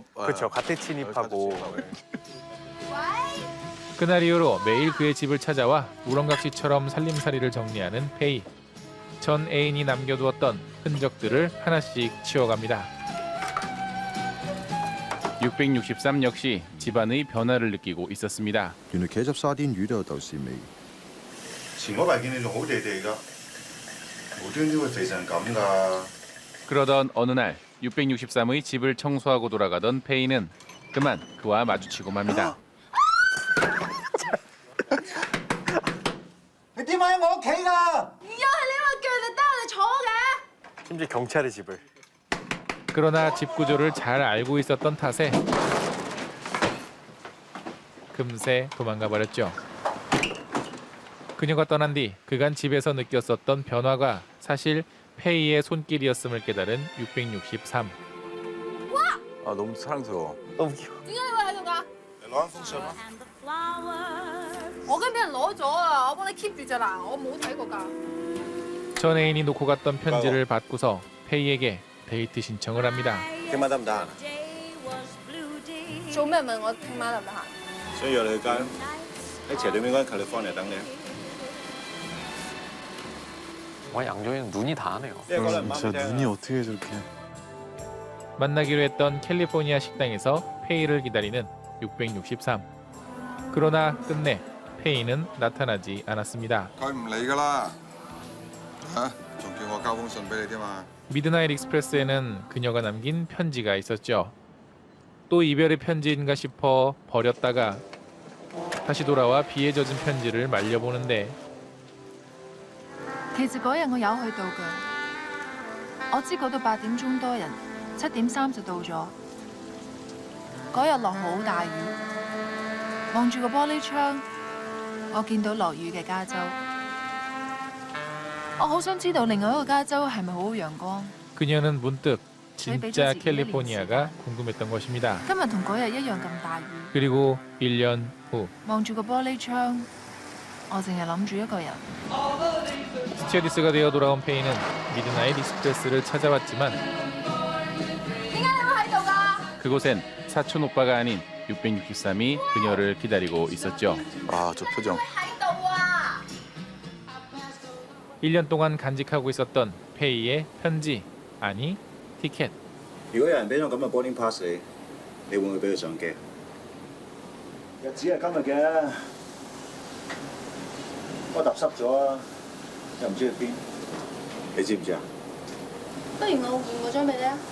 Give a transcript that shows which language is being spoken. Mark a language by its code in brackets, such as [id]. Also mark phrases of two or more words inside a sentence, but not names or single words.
[ko] 그렇죠. 가택 침입하고. 그날 이후로 매일 그의 집을 찾아와 우렁각시처럼 살림살이를 정리하는 페이. 전 애인이 남겨두었던 흔적들을 하나씩 치워갑니다. 663 역시 집안의 변화를 느끼고 있었습니다. [yue] 原來茄汁沙甸魚都有豆豉味。前嗰排見你仲好地地㗎，無端端會肥成咁㗎。 [ko] 그러던 어느 날 663의 집을 청소하고 돌아가던 페이는 그만 그와 마주치고 맙니다. [yue] 你點解喺我屋企㗎？又係你話叫你得嚟坐嘅。 [ko] 심지어 경찰의 집을. 그러나 집 구조를 잘 알고 있었던 탓에 금세 도망가 버렸죠. 그녀가 떠난 뒤 그간 집에서 느꼈었던 변화가 사실 페이의 손길이었음을 깨달은 663. 아 너무 사랑스러워. 너무 귀여워. [yue] 點解你會喺度㗎？你攞封信啦。我已經俾人攞咗啊！我幫你 keep 住咋嗱，我冇睇過㗎。 [ko] 전 애인이 놓고 갔던 편지를 받고서 페이에게 데이트 신청을 합니다. [yue] 聽晚得唔得閒？做咩問我聽晚得唔得閒？想約你去街，喺斜對面嗰間 California等你。 [ko] 와 양조위는 눈이 다하네요. 진짜 눈이 어떻게 저렇게. 만나기로 했던 캘리포니아 식당에서 페이를 기다리는 663. 그러나 끝내 페이는 나타나지 않았습니다. [yue] 佢唔理㗎啦，嚇，仲叫我交封信俾你添嘛。 [ko] 미드나잇 익스프레스에는 그녀가 남긴 편지가 있었죠. 또 이별의 편지인가 싶어 버렸다가 다시 돌아와 비에 젖은 편지를 말려보는데 [yue] 其實嗰日我有去到㗎，我知嗰度8點鐘多人，7點30到咗。嗰日落好大雨，望住個玻璃窗，我見到落雨嘅加州。我好想知道另外一個加州係咪好好陽光？ [ko] 그녀는 문득 진짜 캘리포니아가 궁금했던 것입니다. [yue] 今日同嗰日一樣咁大雨。 [ko] 그리고 1년 후 [yue] 望住個玻璃窗，我淨係諗住一個人。 [ko] 스튜어디스가 되어 돌아온 페이는 미드나잇 익스프레스를 찾아왔지만 [yue] 點解你會喺度㗎？ [ko] 그곳엔 사촌 오빠가 아닌 663이 그녀를 기다리고 있었죠. 아, 저 표정. [yue] 喺度啊！ [ko] 1년 동안 간직하고 있었던 페이의 편지, 아니 티켓. [yue] 如果有人俾咗咁嘅 boarding pass 你，你會唔會俾佢上機？日子係今日嘅，我揼濕咗啊！又唔知去邊，你知唔知啊？不如我換嗰張俾你啊！